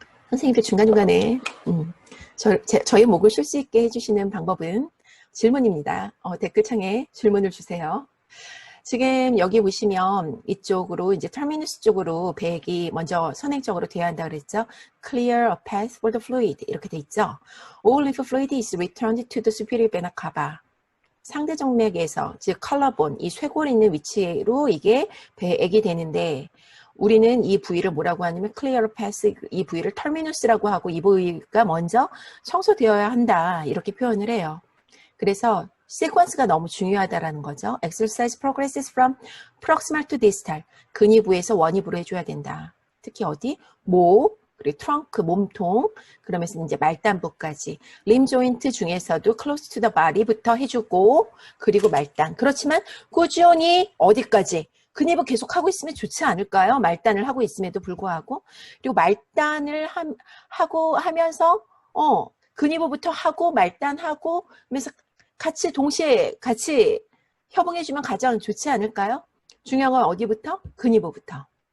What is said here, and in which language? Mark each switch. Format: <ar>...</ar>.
<ko>선생님들 중간중간에 저의 목을 쉴 수 있게 해주시는 방법은 질문입니다. 댓글창에 질문을 주세요. 지금 여기 보시면 이쪽으로 이제 터미누스 쪽으로 배액이 먼저 선행적으로 돼야 한다 그랬죠.</ko> <en>Clear a path for the fluid</en> <ko>이렇게 돼 있죠.</ko> <en>All lymph fluid is returned to the superior vena cava.</en> <ko>상대 정맥에서 즉 컬러본 이 쇄골 있는 위치로 이게 배액이 되는데 우리는 이 부위를 뭐라고 하냐면 클리어 패스 이 부위를 터미누스라고 하고 이 부위가 먼저 청소되어야 한다 이렇게 표현을 해요. 그래서 시퀀스가 너무 중요하다라는 거죠.</ko> <en>Exercise progresses from proximal to distal</en> <ko>근위부에서 원위부로 해줘야 된다. 특히 어디? 목 그리고 트렁크, 몸통, 그러면서 이제 말단부까지 림 조인트 중에서도</ko> <en>close to the body</en> <ko>부터 해주고 그리고 말단. 그렇지만 꾸준히 어디까지? 근위부 계속 하고 있으면 좋지 않을까요? 말단을 하고 있음에도 불구하고. 그리고 말단을 하면서 근위부부터 하고 말단하고 그래서 동시에 같이 협응해주면 가장 좋지 않을까요? 중요한 건 어디부터? 근위부부터.</ko>